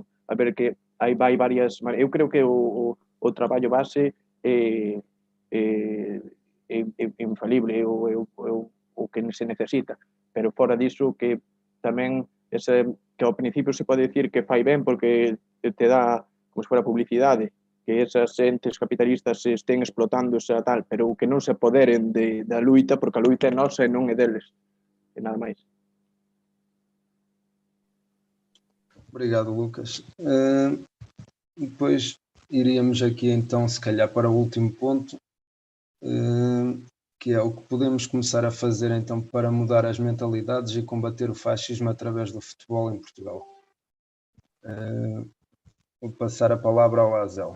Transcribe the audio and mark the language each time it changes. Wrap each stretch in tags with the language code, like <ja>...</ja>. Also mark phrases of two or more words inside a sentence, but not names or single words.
<gl>A ver, que hai varias, eu creo que o traballo base é infalible, o que se necesita, pero fora diso que tamén que ao principio se pode decir que fai ben porque te dá como se fora publicidade, que esas entes capitalistas se estén explotando esa tal, pero que non se apoderen da luita, porque a luita é nosa e non é deles, e nada máis.</gl> <pt>Obrigado, Lucas. Depois iríamos aqui então, se calhar, para o último ponto, que é o que podemos começar a fazer então para mudar as mentalidades e combater o fascismo através do futebol em Portugal. Vou passar a palavra ao Azel.</pt>